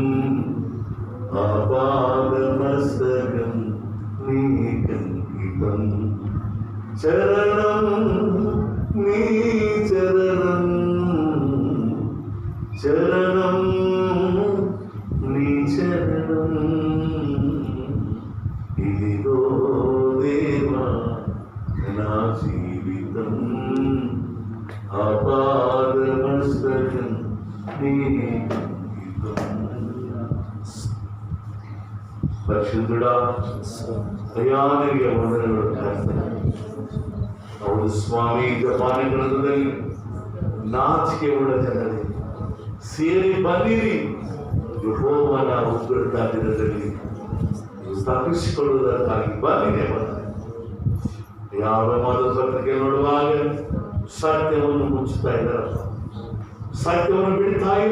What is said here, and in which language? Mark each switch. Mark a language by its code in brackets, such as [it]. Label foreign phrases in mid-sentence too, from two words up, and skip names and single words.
[te] ఆపాదమస్తకం నీకంకితం చరణం నీ చరణం చరణం నీ చరణం ఇదిగో దేవా నా జీవితం ఆపాదమస్తకం నీకంకితం. పరిశుద్ధుడా అయానికి [kn] వందనಗಳು ಹೌದು ಸ್ವಾಮಿ, ಜಪಾನಿ ಗ್ರಂಥದಲ್ಲಿ ನಾಚಿಕೆ ಉಳ್ಳ ಜನರೇ ಸೇರಿ ಬನ್ನಿರಿ, ಯೆಹೋವನ ಉಗ್ರತ ದಿನದಲ್ಲಿ ತಪ್ಪಿಸಿಕೊಳ್ಳುವುದಕ್ಕಾಗಿ ಬನ್ನಿರಿ. ಯಾವ ಮಾತುಕತೆ ನೋಡುವಾಗ ಸತ್ಯವನ್ನು ಮುಚ್ಚುತ್ತಾ ಇದ್ದಾರಪ್ಪ, ಸತ್ಯವನ್ನು ಬಿಡ್ತಾ ಇಲ್ಲ.